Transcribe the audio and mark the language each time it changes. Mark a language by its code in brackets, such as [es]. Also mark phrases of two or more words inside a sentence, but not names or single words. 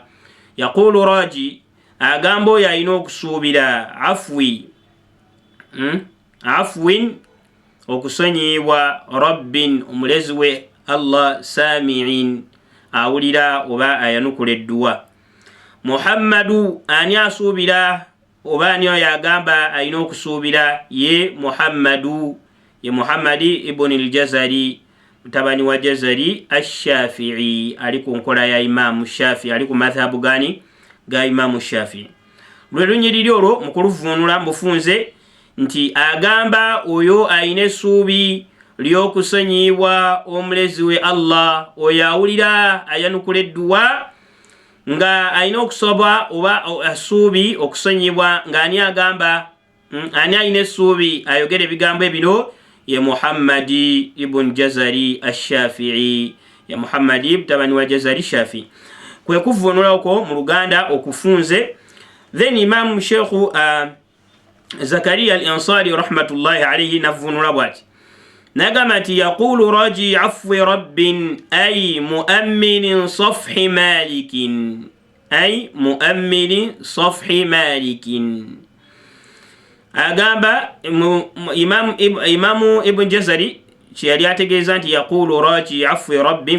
[ar] يقول راجي, [lg] agamba oyo ayina okusuubira, afwin okusonyibwa, rabbin omulezi we Allah, sami'in awulira oba ayanukula edduwa. Muhammadu ani asuubira oba ani oyo agamba ayina okusuubira, ye Muhammadu, ye Muhammadi ibn al-Jazari mutabani wa Jazari ash-Shafi'i, ali ku nkola ya Imam Shafi'i, ali ku madhhabu gani ga Imam Shafi'i. Lwe lunyiriri olwo mu kuluvunula mbufunze nti agamba oyo ayina essuubi ly'okusonyibwa omulezi we Allah, oyo awulira ayanukula edduwa nga ayina okusoba oba essuubi okusonyibwa, ng'ani agamba ani ayina essuubi ayogera ebigambo ebino, ye Muhammadi ibn Jazari ash-Shafi'i, ye Muhammadi mutabani wa Jazari Shafi'i. Kwe kuvunula okwo mu Luganda okufunze. Then Imam Sheikh Zakaria al-Ansari [ar] رحمة الله عليه [lg] navunula bwati nagamba nti [ar] يقول راجي عفو ربه أي مؤمل صفح مالكه, [lg] agamba Imamu Ibn Jazari kyeyali ategeeza nti [ar] يقول راجي عفو ربه.